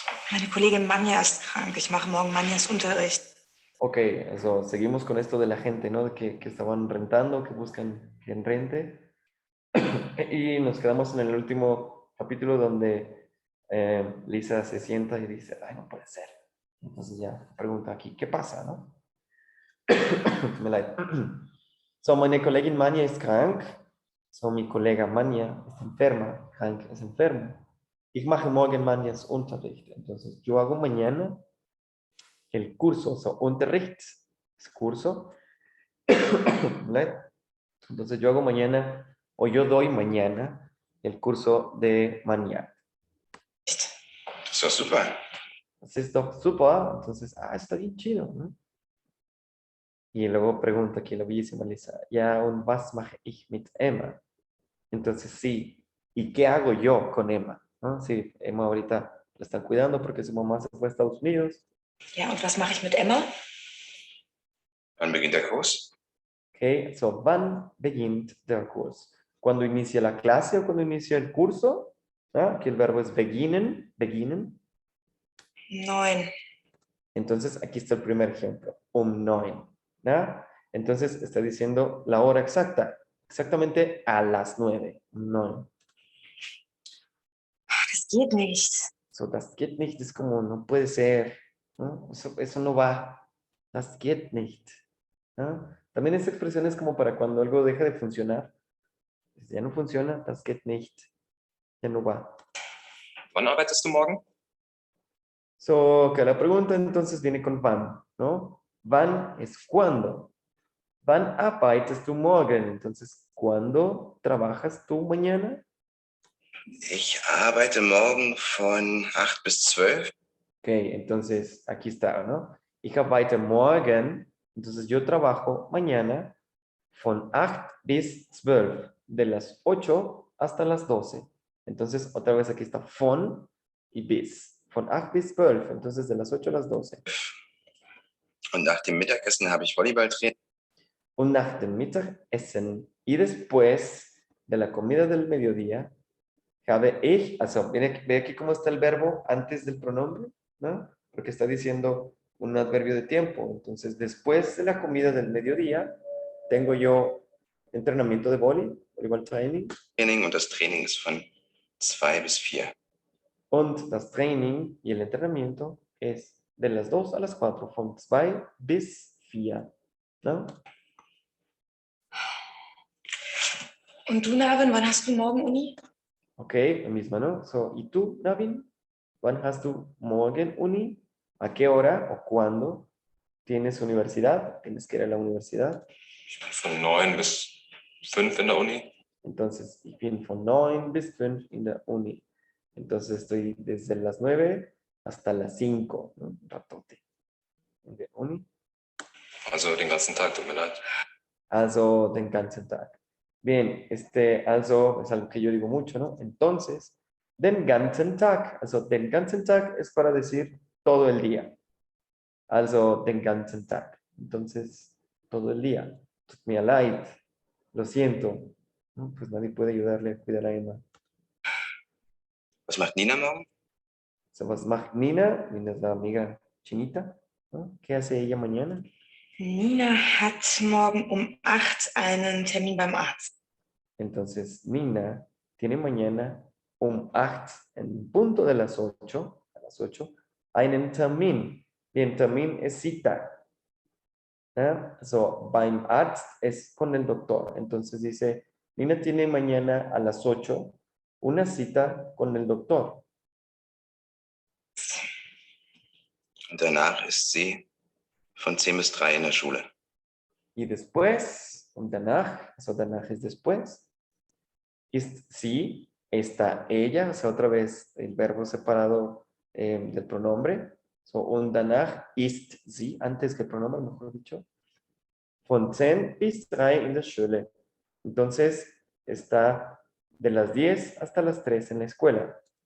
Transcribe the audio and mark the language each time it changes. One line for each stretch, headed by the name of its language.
German: Meine Kollegin Manja ist krank. Ich mache morgen Manjas Unterricht.
Spanish: Ok, so, seguimos con esto de la gente, ¿no? De que estaban rentando, que buscan quien rente. Y nos quedamos en el último capítulo donde Lisa se sienta y dice, ay, no puede ser. Entonces ya pregunta aquí, ¿qué pasa, no? Me leid.
German: So, meine Kollegin Manja ist krank.
Spanish: So, mi colega Manja ist enferma. Krank es enfermo.
German: Ich mache morgen Manjas Unterricht.
Spanish: Entonces, yo hago mañana el curso, so Unterricht. es curso. ¿Vale? Entonces yo hago mañana, o yo doy mañana el curso de mañana.
German: Das ist doch super. Das ist doch super.
Spanish: Entonces, está bien chido, ¿no? Y luego pregunta aquí la bellísima Lisa, ja,
German: und was mache ich mit Emma?
Spanish: Entonces, sí, ¿y qué hago yo con Emma? ¿No? Sí, Emma ahorita la están cuidando porque su mamá se fue a Estados Unidos.
German: Ja, und was mache ich mit Emma? Wann beginnt der Kurs? Okay, so, wann beginnt der Kurs?
Spanish: ¿Cuándo inicia la clase o cuando inicia el curso? ¿Ah? Aquí el verbo es beginnen, beginnen.
German: 9.
Spanish: Entonces, aquí está el primer ejemplo, 9. ¿Ya? Entonces, está diciendo la hora exacta, exactamente a las 9.
German: 9. Das geht nicht.
Spanish: So,
German: das geht nicht,
Spanish: es como, no puede ser, ¿no? Eso no va.
German: Das geht nicht.
Spanish: ¿No? También esta expresión es como para cuando algo deja de funcionar. Ya no funciona,
German: das geht nicht.
Spanish: Ya no va.
German: Wann arbeitest du morgen?
Spanish: So, que la pregunta entonces viene con wann, ¿no? Wann es cuándo.
German: Wann arbeitest du morgen?
Spanish: Entonces, ¿cuándo trabajas tú mañana?
German: Ich arbeite morgen von 8 bis 12.
Spanish: Ok, entonces aquí está, ¿no?
German: Ich arbeite morgen,
Spanish: entonces yo trabajo mañana
German: von 8 bis 12,
Spanish: de las 8 hasta las 12. Entonces, otra vez aquí está von y bis.
German: Von 8 bis 12,
Spanish: entonces de las 8 a las 12.
German: Und nach dem Mittagessen habe ich Volleyballtraining. Und nach dem Mittagessen
Spanish: y después de la comida del mediodía,
German: habe ich,
Spanish: also ve aquí cómo está el verbo antes del pronombre, ¿no? Porque está diciendo un adverbio de tiempo. Entonces, después de la comida del mediodía, tengo yo entrenamiento de Volleyball Training.
German: Und das Training ist von 2 bis 4. Und das Training
Spanish: y el entrenamiento es de las 2 a las 4,
German: von 2 bis 4,
Spanish: ¿no?
German: Und du, Navin, wann hast du morgen Uni?
Spanish: Ok, la misma, ¿no? So, ¿y tú, Navin?
German: ¿Wann hast du morgen Uni?
Spanish: ¿A qué hora o cuándo tienes universidad? Tienes que ir a la universidad.
German: Ich bin von 9 bis 5 in der Uni. Entonces, ich bin von 9 bis 5 in der Uni.
Spanish: Entonces, estoy desde las 9 hasta las 5, ¿no? Un ratote. En der Uni.
German: Also den ganzen Tag, tut mir leid. Also, den ganzen Tag.
Spanish: Bien, also es algo que yo digo mucho, ¿no? Entonces,
German: den ganzen Tag.
Spanish: Also,
German: den ganzen Tag
Spanish: es para decir todo el día. Also,
German: den ganzen Tag.
Spanish: Entonces, todo el día.
German: Tut mir leid.
Spanish: Lo siento. ¿No? Pues nadie puede ayudarle a cuidar a Emma.
German: Was macht Nina morgen? So, was macht Nina?
Spanish: Nina es la amiga chinita, ¿no? ¿Qué hace ella mañana?
German: Nina hat morgen um 8 einen Termin beim Arzt.
Spanish: Entonces, Nina tiene mañana 8, en punto de las 8, a las 8,
German: einen Termin.
Spanish: Bien, Termin es cita. ¿Ya? So,
German: beim Arzt
Spanish: es con el doctor. Entonces dice, Nina tiene mañana a las 8 una cita con el doctor.
German: Und danach ist sie von 10 bis 3 in der Schule.
Spanish: Y después,
German: und danach,
Spanish: also danach es después,
German: ist sie,
Spanish: está ella, o sea, otra vez el verbo separado del pronombre. So,
German: und danach ist sie,
Spanish: antes que el pronombre, mejor dicho,
German: von 10 bis 3 in der Schule.
Spanish: Entonces, está de las 10 hasta las 3 en la escuela.